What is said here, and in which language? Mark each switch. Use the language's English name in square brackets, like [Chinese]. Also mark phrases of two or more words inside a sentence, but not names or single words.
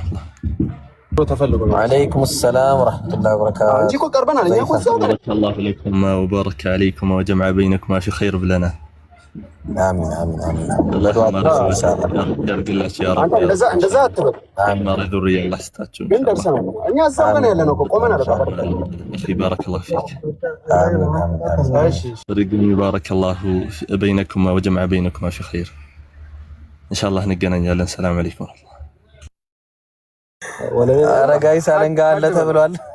[Amharic] ተፈልጉ። [Arabic] وعليكم السلام ورحمة الله وبركاته። [Amharic] አንቺ እኮ ቀርበናል። እኛ እኮ [Arabic] السلام عليكم وبارك عليكم وجمع بينكما في خير [Amharic] ብለናል። አሚን አሚን አሚን። ያርግላችሁ [Arabic] يا رب። [Amharic] እንደዛ አትበል። አሚን ዙሪያ አላህ ይስጣችሁ። ግን ደርሰናል። እኛ እዛው ገና ያለነው እኮ ቆመናል። [Arabic] اخي بارك الله فيك. [Amharic] አሚን አሚን። [Arabic] እሺ رجل بارك الله بينكما وجمع بينكما في خير ان شاء الله እንገናኛለን። السلام عليكم። [Amharic] ኧረ ጋይስ አለንጋ አለ ተብሏል።